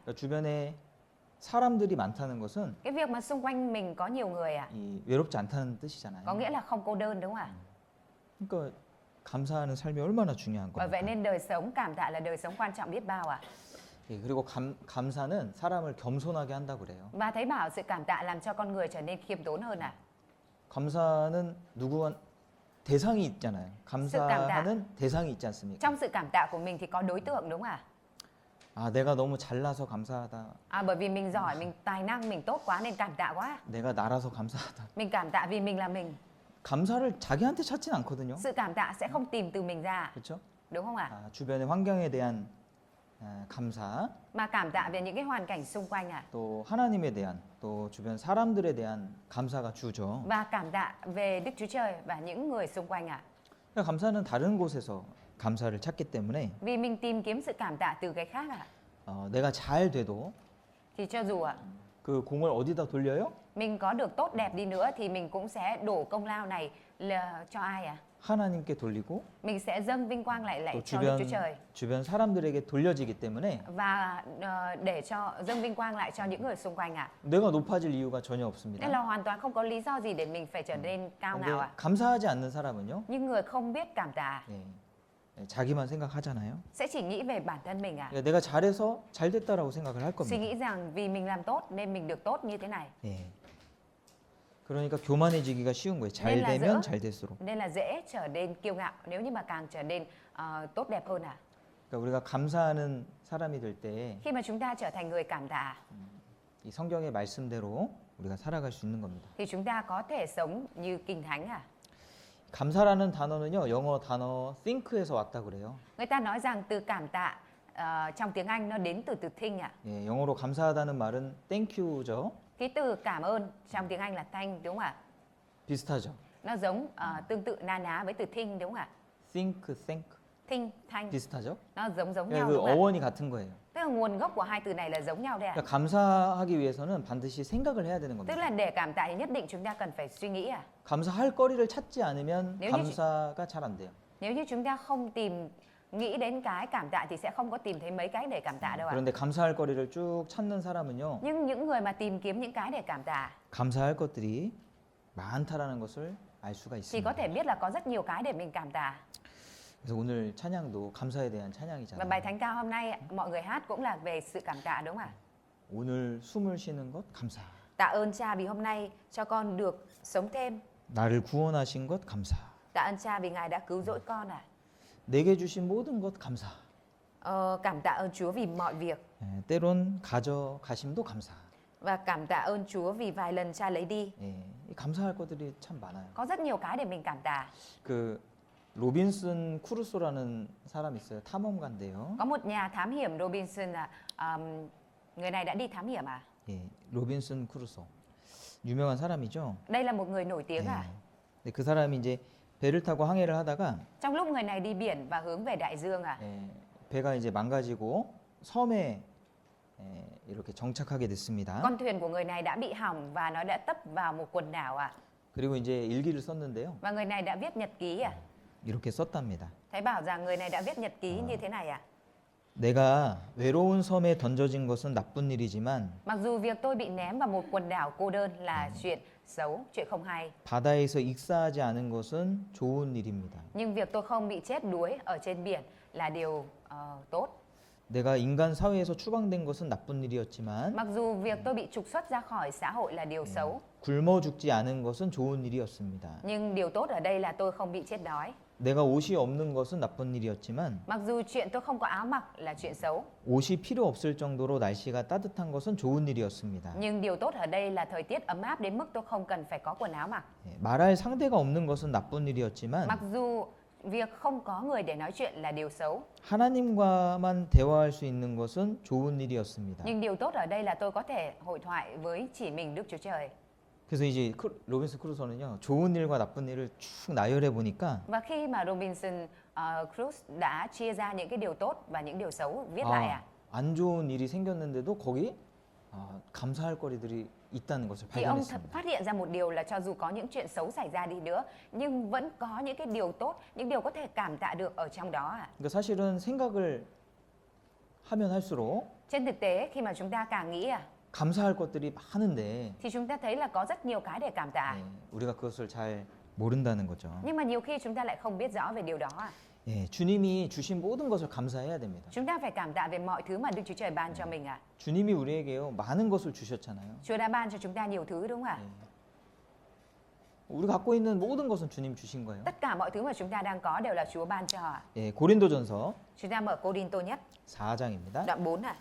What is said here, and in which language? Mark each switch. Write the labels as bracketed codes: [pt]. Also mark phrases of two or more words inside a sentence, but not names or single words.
[ko] 그러니까 주변에 사람들이 많다는 것은 [vi] Cái việc mà xung quanh mình có nhiều người ạ, [ko] 이 외롭지 않다는 뜻이잖아요. [vi] có nghĩa là không cô đơn đúng không ạ? [ko] 그러니까 감사하는 삶이 얼마나 중요한 [vi] Bởi vậy [ko] 겁니까? [vi] nên đời sống cảm tạ là đời sống quan trọng biết bao ạ. [ko] 예, 그리고 감사는 사람을 겸손하게 한다고 그래요. [vi] Và thấy bảo sự cảm tạ làm cho con người trở nên khiêm tốn hơn ạ. [ko] 감사는 누구한 대상이 있잖아요. 감사하는 대상이 있지 않습니까? [vi] Trong sự cảm tạ của mình thì có đối tượng đúng không ạ? [ko] 아, 내가 너무 잘나서 감사하다. [vi] Bởi vì mình giỏi, mình tài năng, mình tốt quá nên cảm tạ quá. [ko] 내가 나라서 감사하다. [vi] Mình cảm tạ vì mình là mình. [ko] 감사를 자기한테 찾진 않거든요. [vi] Sự cảm tạ sẽ không tìm từ mình ra. [ko] 그렇죠? [vi] đúng không ạ? [ko] 주변의 환경에 대한 감사, [vi] Mà cảm tạ về những cái hoàn cảnh xung quanh ạ. [ko] 또 하나님에 대한, 또 주변 사람들에 대한 감사가 주죠. [vi] Và cảm tạ về Đức Chúa Trời và những người xung quanh ạ. [ko] 그러니까 감사는 다른 곳에서 감사를 찾기 때문에 [vi] Vì mình tìm kiếm sự cảm tạ từ cái khác ạ. [ko] 내가 잘 돼도 [vi] Thì cho dù ạ, [ko] 그 공을 어디다 돌려요? [vi] mình có được tốt đẹp đi nữa thì mình cũng sẽ đổ công lao này là cho ai ạ? [ko] 하나님께 돌리고 [vi] Mình sẽ dâng vinh quang lại [ko] 또 [vi] cho Đức Chúa Trời. [ko] 주변 사람들에게 돌려지기 때문에 [vi] Và để cho dâng vinh quang lại cho những người xung quanh ạ. [ko] 내가 높아질 이유가 전혀 없습니다. [vi] Nên là hoàn toàn không có lý do gì để mình phải trở nên cao nào [ko] 근데 [vi] ạ. [ko] 감사하지 않는 사람은요, [vi] Nhưng người không biết cảm tạ [ko] 자기만 생각하잖아요. [vi] sẽ chỉ nghĩ về bản thân mình ạ. [ko] 그러니까 내가 잘해서 잘 됐다라고 생각을 할 [vi] Suy [ko] 겁니다. [vi] nghĩ rằng vì mình làm tốt nên mình được tốt như thế này. [ko] 예. 그러니까 교만해지기가 쉬운 거예요. 잘 [vi] Nên là [ko] 되면 [vi] dễ, [ko] 잘 될수록. [vi] nên là dễ trở nên kiêu ngạo nếu như mà càng trở nên tốt đẹp hơn ạ. [ko] 그러니까 우리가 감사하는 사람이 될 때 이 [vi] Khi mà chúng ta trở thành người cảm tạ [ko] 성경의 말씀대로 우리가 살아갈 수 있는 겁니다. [vi] thì chúng ta có thể sống như kinh thánh ạ. [ko] 감사라는 단어는요, 영어 단어 think에서 왔다 그래요. [vi] Người ta nói rằng từ cảm tạ trong tiếng Anh nó đến từ từ think ạ. [ko] 예, 영어로 감사하다는 말은 [en] thank you [ko] 죠. [vi] Cái từ cảm ơn trong tiếng Anh là thank đúng không ạ? [ko] 비슷하죠. [vi] Nó giống tương tự na ná với từ think đúng không ạ? [en] think, thank Think, thank [ko] 비슷하죠? [vi] nó giống [ko] 그러니까 [vi] nhau [ko] 그 [vi] đúng không ạ? [ko] 어원이 같은 거예요. [vi] Tức là nguồn gốc của hai từ này là giống nhau đấy ạ. [ko] 그러니까 감사하기 위해서는 반드시 생각을 해야 되는 [vi] Tức [ko] 겁니다. [vi] là để cảm tạ thì nhất định chúng ta cần phải suy nghĩ ạ. [ko] 감사할 거리를 찾지 않으면 [vi] nếu như [ko] 감사가 잘 안 돼요. [vi] Nếu như chúng ta không nghĩ đến cái cảm tạ thì sẽ không có tìm thấy mấy cái để cảm tạ đâu ạ. [ko] 그런데 감사할 거리를 쭉 찾는 사람은요, [vi] Nhưng những người mà tìm kiếm những cái để cảm tạ [ko] 감사할 것들이 많다라는 것을 알 수가 [vi] thì có [ko] 있습니다. [vi] thể biết là có rất nhiều cái để mình cảm tạ. [ko] 그래서 오늘 찬양도 감사에 대한 [vi] Và [ko] 찬양이잖아요. [vi] bài thánh ca hôm nay mọi người hát cũng là về sự cảm tạ đúng không ạ? [ko] 오늘 숨을 쉬는 것 감사. [vi] Tạ ơn Cha vì hôm nay cho con được sống thêm. [ko] 나를 구원하신 것 감사. [vi] Tạ ơn Cha vì Ngài đã cứu rỗi con ạ. [ko] 내게 주신 모든 것 감사. [vi] Cảm tạ ơn Chúa vì mọi việc. [ko] 때론 가져가심도 감사. [vi] Và cảm tạ ơn Chúa vì vài lần Cha lấy đi. [ko] 이 감사할 것들이 참 많아요. [vi] Có rất nhiều cái để mình cảm tạ. [ko] 그 로빈슨 크루소라는 사람 있어요. 탐험가인데요. [vi] Có một nhà thám hiểm Robinson là người này đã đi thám hiểm à? [ko] 예, 로빈슨 크루소. 유명한 사람이죠. [vi] Đây là một người nổi tiếng à? [ko] 근데 그 사람이 이제 배를 타고 항해를 하다가 [vi] Trong lúc người này đi biển và hướng về đại dương à? [ko] 배가 이제 망가지고 섬에 이렇게 정착하게 됐습니다. [vi] Con thuyền của người này đã bị hỏng và nó đã tấp vào một quần đảo à? [ko] 그리고 이제 일기를 썼는데요. [vi] Và người này đã viết nhật ký à? [ko] 이렇게 썼답니다. [vi] Thấy bảo rằng người này đã viết nhật ký như thế này à? [ko] 내가 외로운 섬에 던져진 것은 나쁜 일이지만 [vi] Mặc dù việc tôi bị ném vào một quần đảo cô đơn là chuyện xấu, chuyện không hay, [ko] 바다에서 익사하지 않은 것은 좋은 일입니다. [vi] nhưng việc tôi không bị chết đuối ở trên biển là điều tốt. [ko] 내가 인간 사회에서 추방된 것은 나쁜 일이었지만 [vi] Mặc dù việc tôi bị trục xuất ra khỏi xã hội là điều xấu, [ko] 굶어 죽지 않은 것은 좋은 일이었습니다. [vi] nhưng điều tốt ở đây là tôi không bị chết đói. [ko] 내가 옷이 없는 것은 나쁜 일이었지만 [vi] Mặc dù chuyện tôi không có áo mặc là chuyện xấu, [ko] 옷이 필요 없을 정도로 날씨가 따뜻한 것은 좋은 일이었습니다. [vi] nhưng điều tốt ở đây là thời tiết ấm áp đến mức tôi không cần phải có quần áo mặc. [ko] 말할 상대가 없는 것은 나쁜 일이었지만 [vi] Mặc dù việc không có người để nói chuyện là điều xấu, [ko] 하나님과만 대화할 수 있는 것은 좋은 일이었습니다. [vi] nhưng điều tốt ở đây là tôi có thể hội thoại với chỉ mình Đức Chúa Trời. [ko] 그래서 이제 로빈슨 크루소는요, 좋은 일과 나쁜 일을 쭉 나열해 보니까 [vi] Và khi mà Robinson Crusoe đã chia ra những cái điều tốt và những điều xấu viết lại [ko] 안 좋은 일이 생겼는데도 거기 감사할 거리들이 있다는 것을 [vi] thì ông [ko] 발견했습니다. [vi] phát hiện ra một điều là cho dù có những chuyện xấu xảy ra đi nữa nhưng vẫn có những cái điều tốt, những điều có thể cảm tạ được ở trong đó ạ. [ko] 그러니까 사실은 생각을 하면 할수록 [vi] Trên thực tế khi mà chúng ta càng nghĩ [ko] 감사할 것들이 많은데 [vi] thì chúng ta thấy là có rất nhiều cái để cảm tạ. [ko] 우리가 그것을 잘 모른다는 거죠. [vi] Nhưng mà nhiều khi chúng ta lại không biết rõ về điều đó [ko] 주님이 주신 모든 것을 감사해야 됩니다. [vi] Chúng ta phải cảm tạ về mọi thứ mà Đức Chúa Trời ban cho mình [ko] 주님이 우리에게요, 많은 것을 주셨잖아요. [vi] Chúa đã ban cho chúng ta nhiều thứ đúng không ạ? [ko] 우리가 갖고 있는 모든 것은 주님 주신 거예요. [vi] Tất cả mọi thứ mà chúng ta đang có đều là Chúa ban cho [ko] 고린도전서 [vi] Chúng ta mở Cô-rinh-tô nhất [ko] 4장입니다. [vi] đoạn 4